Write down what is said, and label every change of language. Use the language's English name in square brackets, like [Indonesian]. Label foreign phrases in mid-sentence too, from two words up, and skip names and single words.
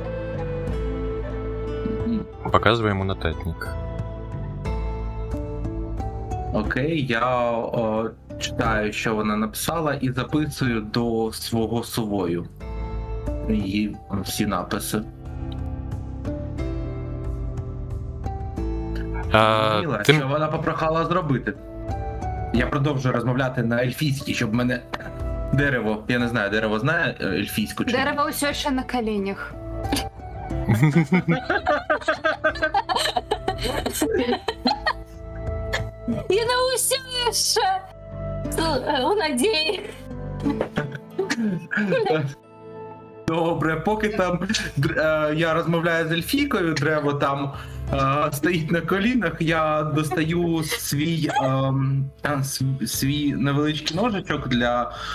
[Russian] Показываем ему нотатник. [Ukrainian] Окей, я читаю, що вона написала, і записую до свого сувою її всі написи. Що вона попрохала зробити? Я продовжую розмовляти на ельфійській, щоб мене дерево, я не знаю, дерево знає ельфійську чи ні? Дерево все ще на коленях. [Belarusian] Яна ўсё яшчэ у надзеі. [Ukrainian] Добре, поки там я розмовляю з ельфійкою, дерево там стоїть на колінах, я достаю свій невеличкий ножичок для...